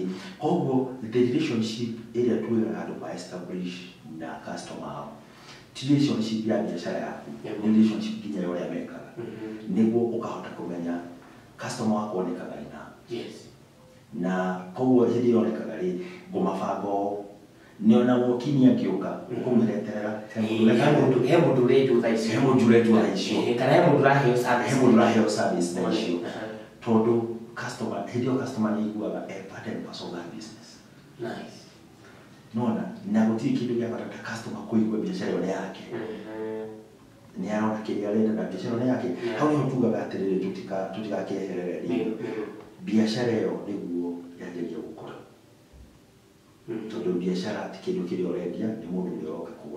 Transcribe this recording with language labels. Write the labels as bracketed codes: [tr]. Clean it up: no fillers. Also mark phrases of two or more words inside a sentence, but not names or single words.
[ki] Koguo [en] the relationship [ki] ĩrĩa twĩraga andũ ma establish na customer ao ti relationship ya biacara yaku, nĩ relationship nginya ya ũrĩa mekaga. Nĩguo ũkahota kũmenya customer wako onekaga rĩ na. Na koguo hĩndĩ ĩyo onekaga rĩ, ngũmabanga ũũ. Nĩ ona walk-in angĩũka ũkũmũreterera he mũndũ ũretwo thaa icio. He mũndũ ũretwo thaa icio. Kana he mũndũ ũraheo service. He mũndũ ũraheo service thaa icio. Tondũ customer, hĩndĩ ĩyo customer nĩ aiguaga [en] part and parcel of business. [ki] Nona, na gũtirĩ kĩndũ gĩa bata ta customer kũigua biacara ĩyo nĩ yake. Nĩ arona kĩrĩa arenda na biacara ĩyo nĩ yake. Hau nĩho tugaga atĩrĩrĩ tũtigakeherere rĩngĩ. Biacara ĩyo nĩguo yagĩrĩire gũkũra. Tondũ biacara ti kĩndũ kĩrĩa ũrendia, nĩ mũndũ ũrĩa ũroka kũgũra.